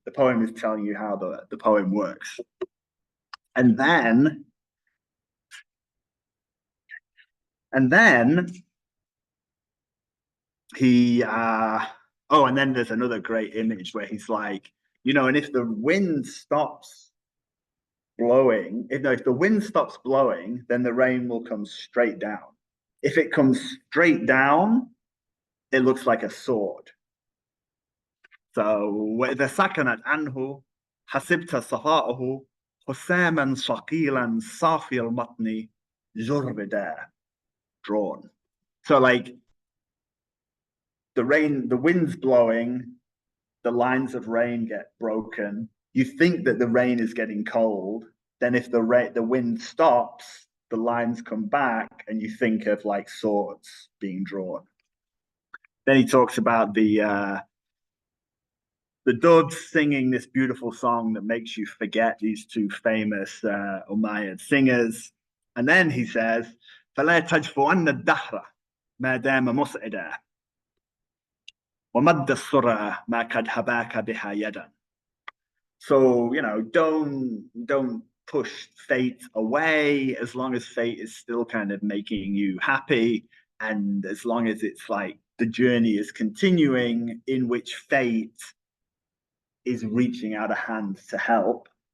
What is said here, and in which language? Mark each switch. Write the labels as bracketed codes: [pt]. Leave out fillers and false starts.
[en] The poem is telling you how the poem works. And then he, and then there's another great image where he's like, and if the wind stops blowing, if the wind stops blowing, then the rain will come straight down. If it comes straight down, it looks like a sword. [ar] So وإذا سكنت عنه حسبت صفاءه حساما ثقيلا صافي المتن جربدا, drawn. [en] So like the wind's blowing, the lines of rain get broken. You think that the rain is getting cold. Then if the wind stops, the lines come back and you think of like swords being drawn. Then he talks about the doves singing this beautiful song that makes you forget these two famous Umayyad singers. And then he says, [ar] فلا تجفون الدهر ما دام مسعدا ومد السرعة ما قد هباك بها يدا. [en] So, you know, don't push fate away as long as fate is still kind of making you happy, and as long as it's like the journey is continuing in which fate is reaching out a hand to help.